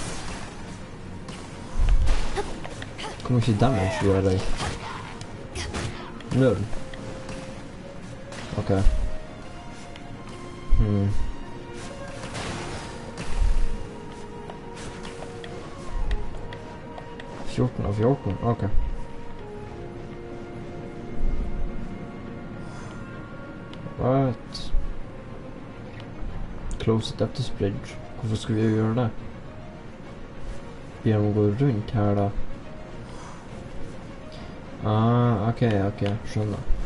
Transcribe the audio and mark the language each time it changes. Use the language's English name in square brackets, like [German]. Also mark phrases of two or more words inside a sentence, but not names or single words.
[Norwegian] Hvor mye damage gjør jeg? 0. Ok. 14 av 14, ok. [English] What? Close it up this bridge. [Norwegian] Hvorfor skal vi gjøre det? Vi må gå rundt her da. Ok, skjønner.